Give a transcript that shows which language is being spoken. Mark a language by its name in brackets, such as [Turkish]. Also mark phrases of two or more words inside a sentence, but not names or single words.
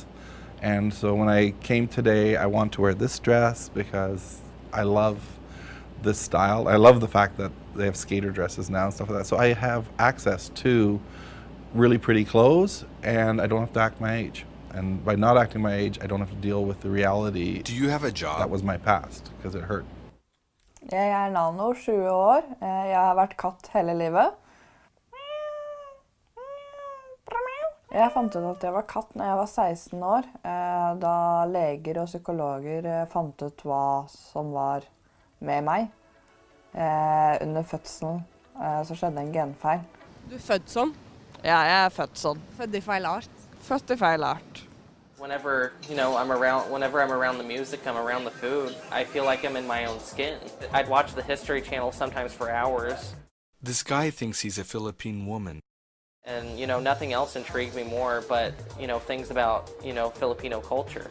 [English] And so when I came today, I want to wear this dress because I love this style. I love the fact that they have skater dresses now and stuff like that. So I have access to really pretty clothes, and I don't have to act my age. And by not acting my age, I don't have to deal with the reality. Do you have a job? That was my past, because it hurt. [Norwegian] Jeg Nano, 20 år. Jeg har vært katt hele livet. Jeg fant ut at jeg var katt når jeg var 16 år, da leger og psykologer fant ut hva som var med meg. Under fødselen så skjedde en genfeil. Du født sånn? Ja, jeg født sånn. Født I feil art? Født I feil art. [English] Whenever, whenever I'm around the music, I'm around the food, I feel like I'm in my own skin. I'd watch the History Channel sometimes for hours. This guy thinks he's a Philippine woman. And, nothing else intrigued me more but, things about, Filipino culture.